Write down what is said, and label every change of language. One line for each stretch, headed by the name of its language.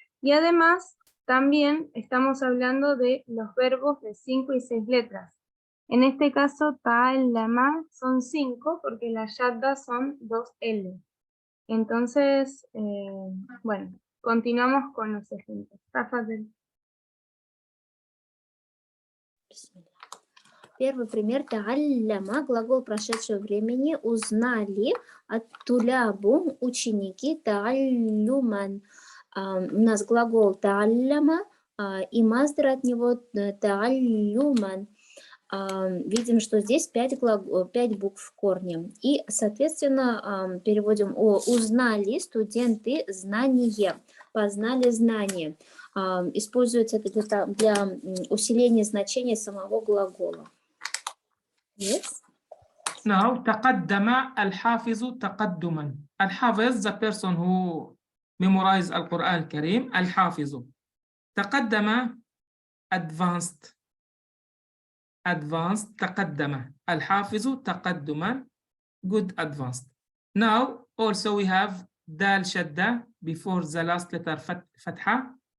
Spanish: Y además, también estamos hablando de los verbos de 5 y 6 letras. En este caso, ta'allama son 5 porque las yadda son 2 L. Entonces, bueno, continuamos con los ejemplos. Tafadhal.
Russian: Первый пример та'алляма, глагол прошедшего времени, узнали, ат-тулябу, ученики, та'аллюман. У нас глагол та'алляма и маздер от него та'аллюман. Видим, что здесь 5 букв в корне. И, соответственно, переводим узнали, студенты, знание, познали знание. Используется это для усиления значения самого глагола.
English: Yes. Now,
Arabic: تقدم الحافظ تقدما.
English: الحافظ, the person who memorize
Arabic: القرآن الكريم,
English: الحافظ. تقدم, advanced. Advanced, تقدم. الحافظ تقدما, good, advanced. Now, also we have
Arabic: دال شدة
English: before the last letter فتحة.